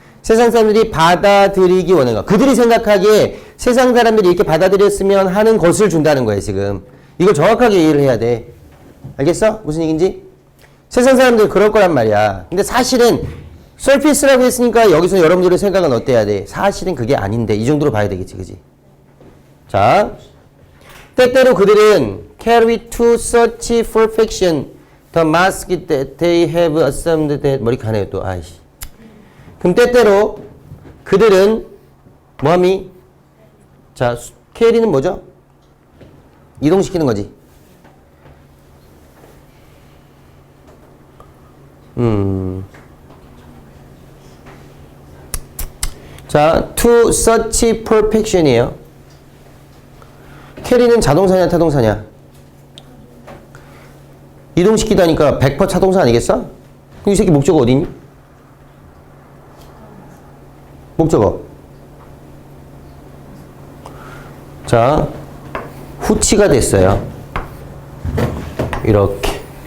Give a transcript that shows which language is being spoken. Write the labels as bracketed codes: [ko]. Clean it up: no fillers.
[ko] 세상 사람들이 받아들이기 원하는 거. 그들이 생각하기에 세상 사람들이 이렇게 받아들였으면 하는 것을 준다는 거예요. 지금 이걸 정확하게 이해를 해야 돼. 알겠어? 무슨 얘기인지? 세상 사람들이 그럴 거란 말이야. 근데 사실은 서피스라고 했으니까 여기서 여러분들의 생각은 어때야 돼? 사실은 그게 아닌데 이 정도로 봐야 되겠지. 그지? [en] 자, 때때로 그들은 carry to such perfection the mask that they have assumed that [ko] 머리카락에 또 아이씨. 그럼 때때로 그들은 뭐함이? 자, carry는 뭐죠? 이동시키는 거지. [en] 자, to such perfection이에요. [ko] 캐리는 자동사냐 타동사냐? 이동시키다니까 100% 자동사 아니겠어? 그럼 이 새끼 목적어 어디니? 목적어. 자, 후치가 됐어요. 이렇게.